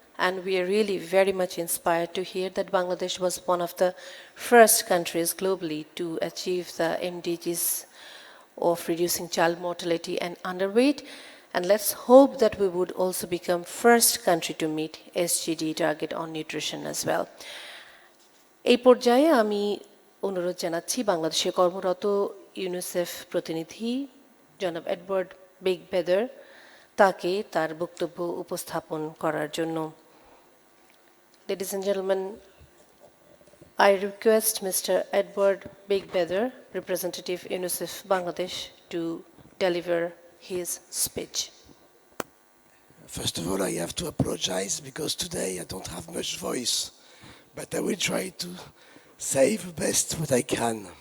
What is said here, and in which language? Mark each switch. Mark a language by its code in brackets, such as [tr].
[en] And we are really very much inspired to hear that Bangladesh was one of the first countries globally to achieve the MDGs of reducing child mortality and underweight. And let's hope that we would also become first country to meet SGD target on nutrition as well. [bn] এই পর্যায়ে আমি অনুরোধ জানাচ্ছি বাংলাদেশে কর্মরত UNICEF প্রতিনিধি জনাব Edward big বেদার তাকে তার বক্তব্য উপস্থাপন করার জন্য। [en] Ladies and gentlemen, I request Mr. Edward Big Bedar, representative UNICEF Bangladesh, to deliver his speech. First of all, I have to apologize because today I don't have much voice, but I will try to say the best what I can.